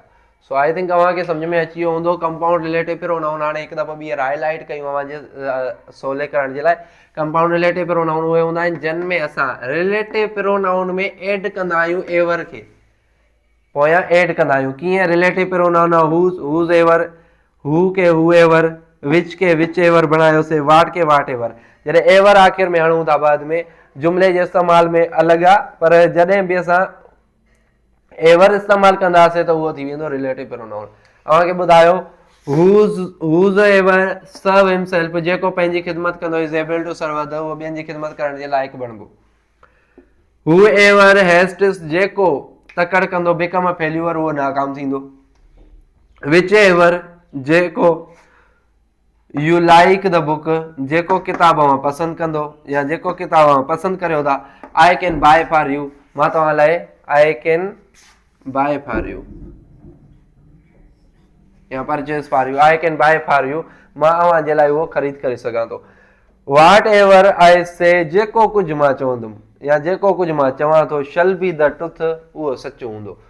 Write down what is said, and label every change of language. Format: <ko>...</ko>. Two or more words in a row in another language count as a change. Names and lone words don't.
<en>So I think</en> <sd>तव्हांखे सम्झ में अची वियो हूंदो</sd> <en>compound relative pronoun.</en> <sd>हाणे हिकु दफ़ो ॿीहर हाईलाइट कयूं अवांजे सवले करण जे लाइ।</sd> <en>compound relative pronoun</en> <sd>उहे हूंदा आहिनि जिन में असां</sd> <en>relative pronoun</en> <sd>में एड कंदा आहियूं एवर खे, पोयां एड कंदा आहियूं। कीअं,</sd> <en>relative pronoun whose ever, who</en> <sd>के</sd> <en>who ever, which</en> <sd>के</sd> <en>which ever</en> <sd>बणायोसीं, वाट के</sd> <en>what ever.</en> <sd>जॾहिं एवर आख़िर में हणूं था बाद में, जुमिले जे इस्तेमाल में अलॻि आहे, पर जॾहिं बि असां एवर इस्तेमालु कंदासीं त उहो थी वेंदो</sd> <en>relative pronoun.</en> <sd>तव्हांखे ॿुधायो,</sd> <en>whose ever serve himself,</en> <sd>जेको पंहिंजी ख़िदमत कंदो,</sd> <en>is able to serve others,</en> <sd>उहो ॿियनि जी ख़िदमत करण जे लाइक़ु बणिबो।</sd> <en>who ever hastes,</en> <sd>जेको तकड़ कंदो,</sd> <en>become a failure,</en> <sd>उहो नाकाम थींदो।</sd> <en>which ever, जेको you like the book,</en> <sd>जेको किताब पसंदि कंदो या जेको किताब पसंदि करियो था,</sd> <en>I can buy for you,</en> <sd>मां तव्हां लाइ</sd> <en>I can buy for you या purchase for you, I can buy for you,</en> <sd>मां अव्हांजे लाइ उहो ख़रीद करे सघां थो।</sd> <en>what ever I say,</en> <sd>जेको कुझु मां चवंदुमि या जेको कुझु मां चवां थो,</sd> <en>shall be the truth,</en> <sd>उहो सचो हूंदो।</sd>